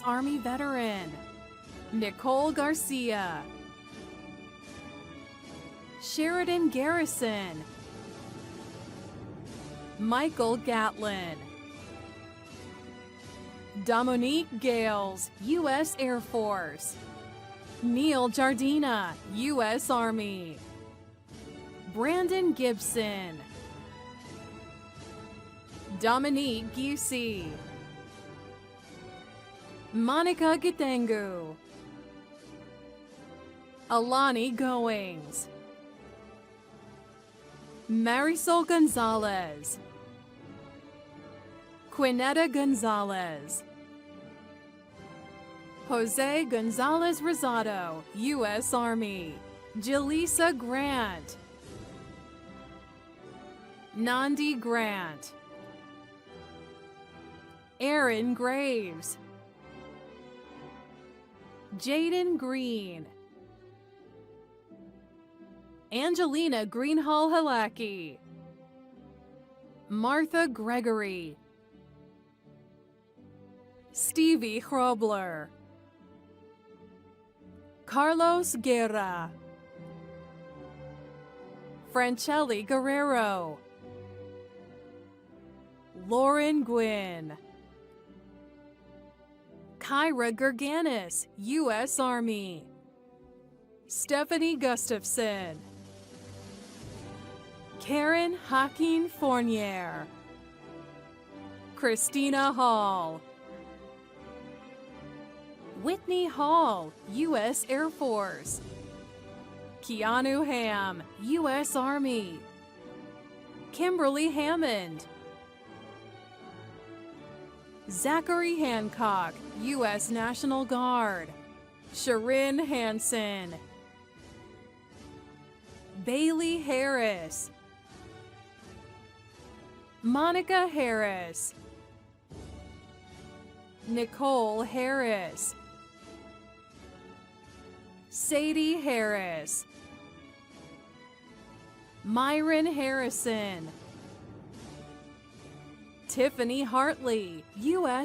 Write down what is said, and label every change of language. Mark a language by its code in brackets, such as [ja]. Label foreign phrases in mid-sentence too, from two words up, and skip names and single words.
[en] Army veteran, Nicole Garcia, Sheridan Garrison, Michael Gatlin, Dominique Gales, U.S. Air Force, Neil Jardina, U.S. Army, Brandon Gibson, Dominique Giusi, Monica Gidengu, Alani Goings, Marisol Gonzalez, Quinetta Gonzalez, Jose Gonzalez Rosado, U.S. Army, Jaleesa Grant, Nandi Grant, Aaron Graves, Jaden Green, Angelina Greenhall Halaki, Martha Gregory, Stevie Hrobler, Carlos Guerra, Francelli Guerrero, Lauren Gwynn, Kyra Gerganis, U.S. Army, Stephanie Gustafson, Karen Hakeem Fournier, Christina Hall, Whitney Hall, U.S. Air Force, Keanu Ham, U.S. Army, Kimberly Hammond, Zachary Hancock, U.S. National Guard, Sharin Hansen, Bailey Harris, Monica Harris, Nicole Harris, Sadie Harris, Myron Harrison, Tiffany Hartley, U.S.